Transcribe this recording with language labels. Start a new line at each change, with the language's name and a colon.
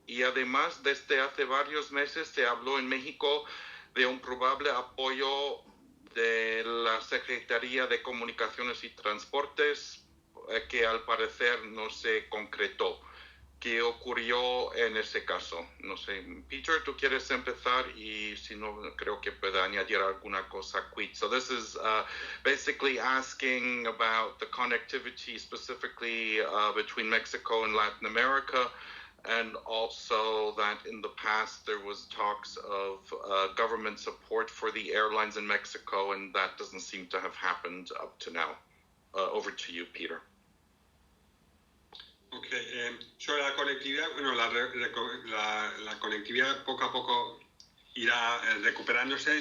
Spanish: y además desde hace varios meses se habló en México de un probable apoyo de la Secretaría de Comunicaciones y Transportes que al parecer no se concretó. ¿Qué ocurrió en ese caso? No sé, Peter, ¿tú quieres empezar? Y si no, creo que pueda añadir alguna cosa quick.
English: So this is basically asking about the connectivity specifically between Mexico and Latin America, and also that in the past there was talks of government support for the airlines in Mexico, and that doesn't seem to have happened up to now. Over to you, Peter.
Spanish: Okay, sobre la conectividad, bueno, la conectividad poco a poco irá recuperándose.